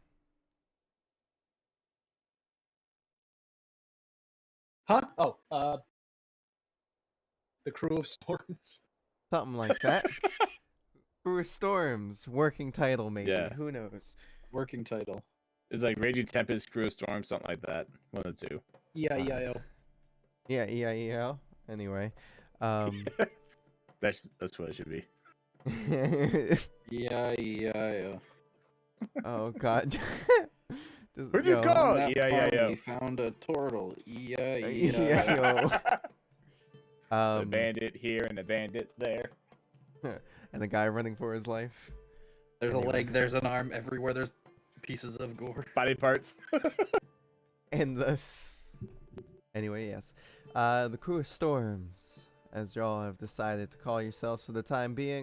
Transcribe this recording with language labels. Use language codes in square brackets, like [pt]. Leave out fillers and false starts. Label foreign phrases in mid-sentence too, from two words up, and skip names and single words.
[en] Huh? Oh, the Crew of Storms. Something like that. Crew of Storms, working title maybe. Yeah. Who knows? Working title. It's like Raging Tempest, Crew of Storm, something like that. One of the two. E-I-E-I-O. Yeah, E-I-E-L. Anyway. That's what it should be. E-I-E-I-O. Oh, God. Where'd you go? On that E-I-E-I-O. farm, we found a turtle. E-I-E-I-O. E-I-E-I-O. The bandit here and the bandit there. And the guy running for his life. There's Anyway. a leg, there's an arm, everywhere there's pieces of gore. Body parts. And thus. Anyway, yes. The Crew of Storms, as y'all have decided to call yourselves for the time being.